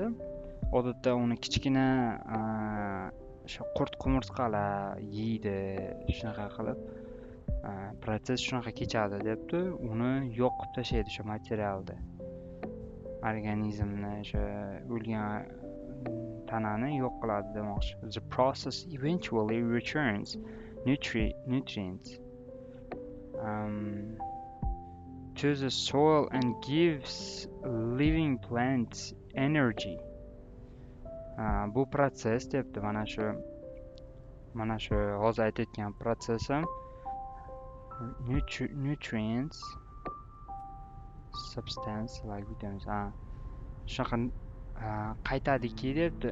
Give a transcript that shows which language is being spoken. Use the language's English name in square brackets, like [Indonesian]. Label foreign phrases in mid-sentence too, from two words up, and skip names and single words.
[Uzbek] Odatda uni kichkina o'sha qurt qumursqalar yeydi, shunaqa qilib proses shunaqa kechadi deyapti. Uni yoqib tashlaydi o'sha materialni, organizmni, o'sha o'lgan tanani yo'q qiladi demoqchi. [English] The process eventually returns nutrients to the soil and gives living plants energy. [Uzbek] Bu protsess debdi, mana shu hozir aytayotgan protsess ham [English] nutrients substance like [Uzbek] deymiz. Shunaqa qaytadiki debdi.